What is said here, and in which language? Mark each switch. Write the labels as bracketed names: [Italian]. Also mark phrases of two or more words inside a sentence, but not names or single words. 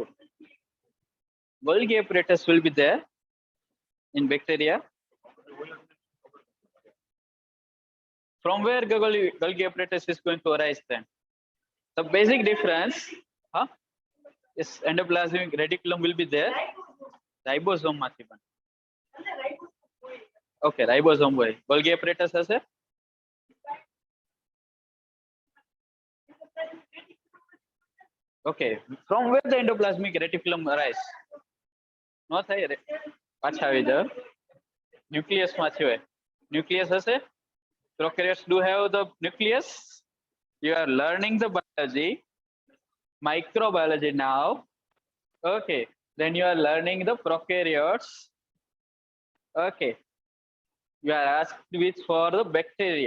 [English] Golgi apparatus will be there in bacteria. From where Golgi apparatus is going to arise then? The basic difference, is endoplasmic reticulum will be there. [Gujarati] Ribosome માંથી પણ. Okay, ribosome હોય. [English] Golgi apparatus [Gujarati] હશે? [English] Okay, from where the endoplasmic reticulum arise? [Gujarati] No થાય રે. પાછા આવી જાવ. Nucleus માંથી હોય. Nucleus હશે? [English] Prokaryotes do have the nucleus. You are learning the biology, microbiology now. Okay, then you are learning the prokaryotes. Okay, you are asked which for the bacteria.